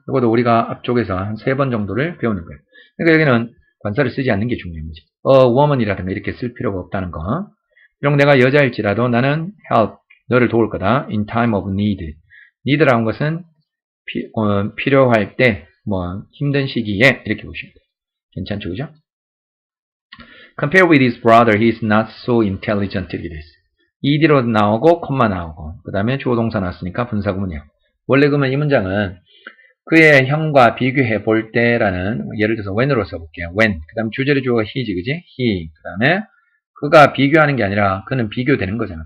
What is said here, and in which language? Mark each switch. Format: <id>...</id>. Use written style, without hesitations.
<ko>이것도 우리가 앞쪽에서 한 3번 정도를 배우는 거예요. 그러니까 여기는 관사를 쓰지 않는 게 중요한 거지. woman이라든가 이렇게 쓸 필요가 없다는 거. 비록 내가 여자일지라도 나는 help, 너를 도울 거다.</ko> <en>in time of need.</en> <ko>need라는 것은 필요할 때, 힘든 시기에 이렇게 보시면 돼요. 괜찮죠, 그죠?</ko> <en>Compare with his brother, he is not so intelligent.</en> <ko>이렇게 돼 있어요. ed로 나오고, 콤마 나오고, 그 다음에 주어동사 나왔으니까 분사구문이야. 원래 그러면 이 문장은 그의 형과 비교해 볼 때라는, 예를 들어서 when으로 써볼게요. when. 그 다음 주절의 주어가 he지, 그지? he. 그 다음에 그가 비교하는 게 아니라 그는 비교되는 거잖아.</ko>